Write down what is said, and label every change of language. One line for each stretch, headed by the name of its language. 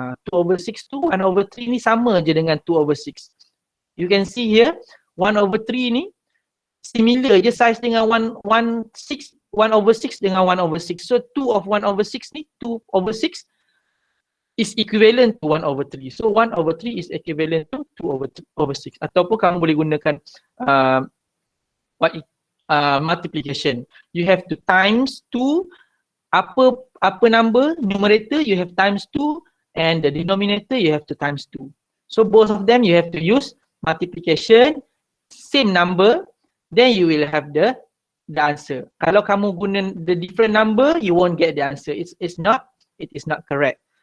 Malay: 2/6 tu 1/3 ni sama je dengan 2/6.
English: You can see here 1/3
Malay: ni
English: similar
Malay: je
English: size
Malay: dengan 1/6 dengan 1/6.
English: So 2 of 1/6
Malay: ni
English: 2/6 is equivalent to 1/3. So 1/3 is equivalent to 2/6.
Malay: Ataupun kamu boleh gunakan multiplication.
English: You have to times 2,
Malay: apa
English: number, numerator you have times 2, and the denominator you have to times 2. So both of them you have to use multiplication, same number, then you will have the answer.
Malay: Kalau kamu guna
English: the different number, you won't get the answer. It is not correct.